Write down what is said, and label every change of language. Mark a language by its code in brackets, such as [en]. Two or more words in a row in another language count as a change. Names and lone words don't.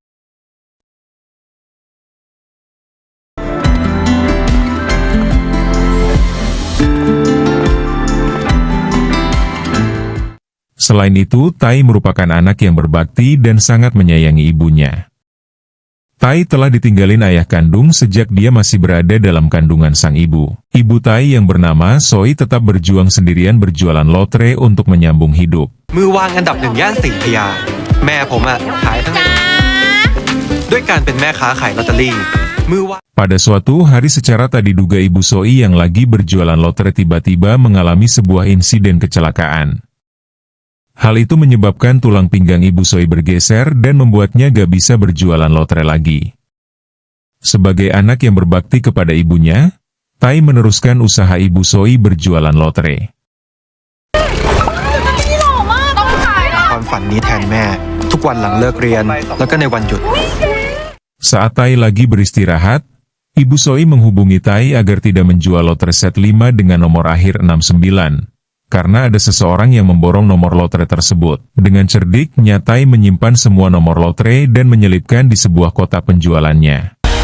[id] Selain itu, Tai merupakan anak yang berbakti dan sangat menyayangi ibunya. Tai telah ditinggalin ayah kandung sejak dia masih berada dalam kandungan sang ibu. Ibu Tai yang bernama Soi tetap berjuang sendirian berjualan lotre untuk menyambung hidup. [th] มือวางอันดับหนึ่งย่านศรีพยาแม่ผมขายทั้งด้วยการเป็นแม่ค้าขายลอตเตอรี่ [id] Pada suatu hari secara tak diduga Ibu Soi yang lagi berjualan lotre tiba-tiba mengalami sebuah insiden kecelakaan. Hal itu menyebabkan tulang pinggang Ibu Soi bergeser dan membuatnya gak bisa berjualan lotre lagi. Sebagai anak yang berbakti kepada ibunya, Tai meneruskan usaha Ibu Soi berjualan lotre. [th] ความฝันนี้แทนแม่ทุกวันหลังเลิกเรียนแล้วก็ในวันหยุด [id] Saat Tai lagi beristirahat, Ibu Soi menghubungi Tai agar tidak menjual lotre set 5 dengan nomor akhir 69. Karena ada seseorang yang memborong nomor lotre tersebut. Dengan cerdik, Tai menyimpan semua nomor lotre dan menyelipkan di sebuah kotak penjualannya.